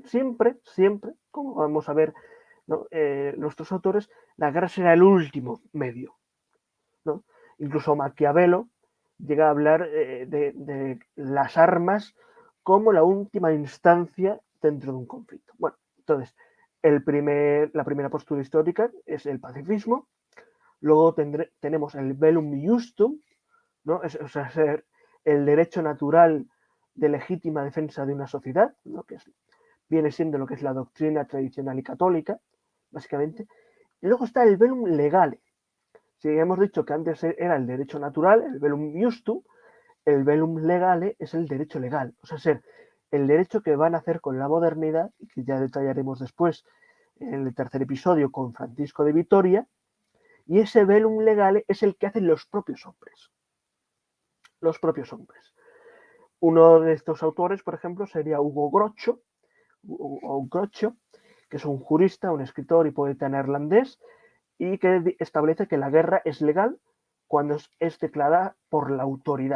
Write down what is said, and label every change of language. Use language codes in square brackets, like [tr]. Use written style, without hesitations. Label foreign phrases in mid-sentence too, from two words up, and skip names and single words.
[es] Siempre, como vamos a ver, ¿no? Nuestros autores, la guerra será el último medio, ¿no? Incluso Maquiavelo llega a hablar de las armas como la última instancia dentro de un conflicto. Bueno, entonces, la primera postura histórica es el pacifismo. Luego tenemos el [la] bellum justum, [es] ¿no? O sea, el derecho natural de legítima defensa de una sociedad, ¿no? Que viene siendo lo que es la doctrina tradicional y católica, básicamente. Y luego está el [la] bellum legale. [es] Si hemos dicho que antes era el derecho natural, el [la] bellum justum, [es] el [la] bellum legale [es] es el derecho legal, o sea, ser el derecho que van a hacer con la modernidad, y que ya detallaremos después en el tercer episodio con Francisco de Vitoria, y ese [la] bellum legale [es] es el que hacen los propios hombres. Los propios hombres. Uno de estos autores, por ejemplo, sería Hugo Grocho, que es un jurista, un escritor y poeta neerlandés, y que establece que la guerra es legal cuando es declarada por la autoridad.